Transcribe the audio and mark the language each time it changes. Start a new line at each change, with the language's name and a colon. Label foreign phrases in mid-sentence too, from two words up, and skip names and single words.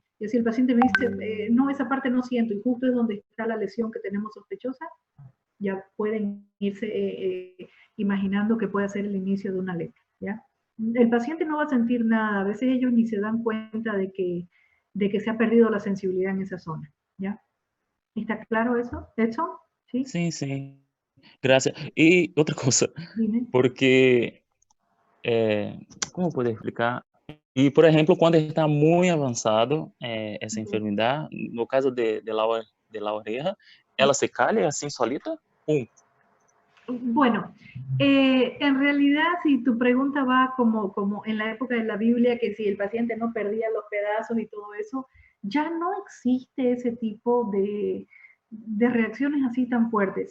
Spanish: Y si el paciente me dice, no, esa parte no siento, y justo es donde está la lesión que tenemos sospechosa, ya pueden irse imaginando que puede ser el inicio de una lepra, ¿ya? El paciente no va a sentir nada, a veces ellos ni se dan cuenta de que se ha perdido la sensibilidad en esa zona, ¿ya? ¿Está claro eso, Edson? ¿Sí?
Portuguese: Sim, sim. Graças. E outra coisa,
Spanish: Dime.
Portuguese: porque, como poder explicar? E, por exemplo, quando está muito avançado essa enfermidade,
Spanish: no caso de la oreja,
Portuguese: ela se calha assim solita? Pum.
Spanish: Bueno, en realidad si tu pregunta va como en la época de la Biblia, que si el paciente no perdía los pedazos y todo eso, ya no existe ese tipo de reacciones así tan fuertes.